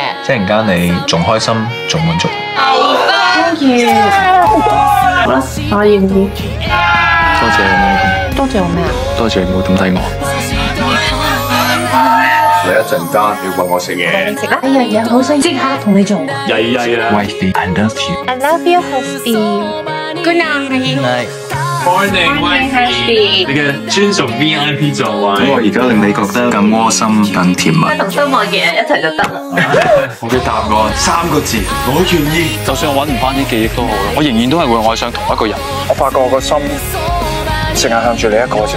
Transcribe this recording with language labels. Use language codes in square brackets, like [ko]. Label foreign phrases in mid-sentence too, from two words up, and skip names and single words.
[yue] 即係陣間你仲開心，仲滿足。 [en] Thank you。 [yue] 好啦，我願意。多謝你，多謝我咩啊？多謝你冇抌低我。你一陣間要餵我食嘢。食啦！哎呀，好想即刻同你做啊！曳曳啊 [en] Wifey, I love you。 I love you, husband。Good night。！Morning Wifey， [yue] 你嘅專屬 VIP 座位。我而家令你覺得更窩心、更甜蜜。同心愛嘅人一齊就得啦。我嘅答案3個字，我願意。就算我揾唔翻啲記憶都好啦，我仍然都係會愛上同一個人。我發覺我個心淨係向住你一個啫。